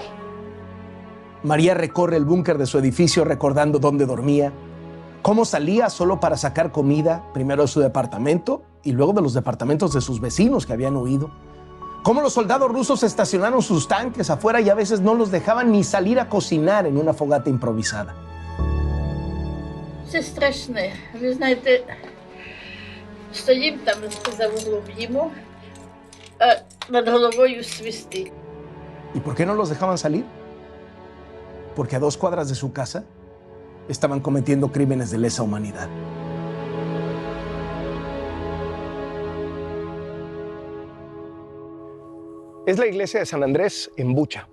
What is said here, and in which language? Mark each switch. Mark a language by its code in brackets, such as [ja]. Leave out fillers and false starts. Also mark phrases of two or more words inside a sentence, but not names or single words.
[es] María recorre el búnker de su edificio recordando dónde dormía, cómo salía solo para sacar comida, primero de su departamento y luego de los departamentos de sus vecinos que habían huido. Cómo los soldados rusos estacionaron sus tanques afuera y a veces no los dejaban ni salir a cocinar en una fogata improvisada. [uk] Це страшне. Ви знаєте, стоїм там за вуглом їмо, а над головою свистить. [es] ¿Y por qué no los dejaban salir? Porque a 2 cuadras de su casa estaban cometiendo crímenes de lesa humanidad. Es la iglesia de San Andrés en Bucha.